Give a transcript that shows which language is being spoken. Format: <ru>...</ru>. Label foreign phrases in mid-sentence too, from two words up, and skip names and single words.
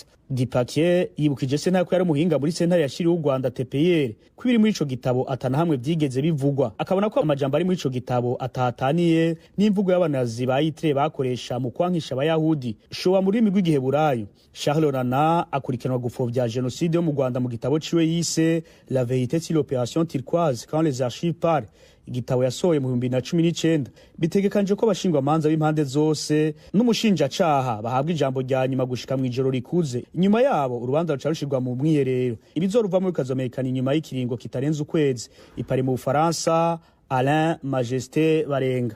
<rn>Dipakier yibukije sentare ko yari umuhinga muri sentare yashiriweho u Rwanda TPR ko ibiri muri ico gitabo atana hamwe vyigeze bivugwa, akabona ko amajambo ari muri ico gitabo atahataniye n'imvugo y'abanazi ba Hitler bakoresha mu kwankisha abayahudi showa mu rurimi rw'igiheburayo. Charles Onana akurikiranwa gupfovya genocide yo mu Rwanda mu gitabo ciwe yise La vérité sur l'opération turquoise quand les archives parlent, igitabo yasohoye mu 2019. Bitegekanje ko abashingwa manza b'impande zose n'umushinjacaha bahabwa ijambo rya nyuma gushika mw'ijoro rikuze. Inyuma yabo urubanza ruca rushirwa mu mwiherero. Ibizoruvamwo bikazomekana inyuma y'ikiringo kitarenze ukwezi. Ipari mu Bufaransa, Alain Majesté Barenga.</rn>